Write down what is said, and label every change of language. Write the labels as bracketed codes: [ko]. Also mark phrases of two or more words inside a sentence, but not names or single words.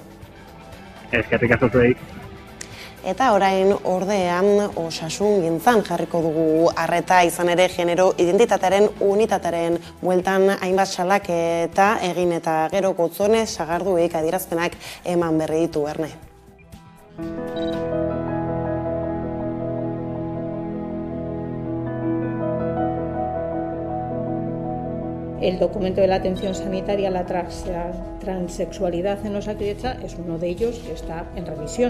[eu] Eskerrik asko zuei. Eta orain ordean osasun gintzan jarriko dugu arreta, izan ere genero identitatearen unitatearen bueltan hainbat salaketa egin eta gero Gotzone Sagarduik adierazpenak eman berri ditu, Erne. [es] El documento de la atención sanitaria a la transexualidad en Osakidetza es uno de ellos que está en revisión.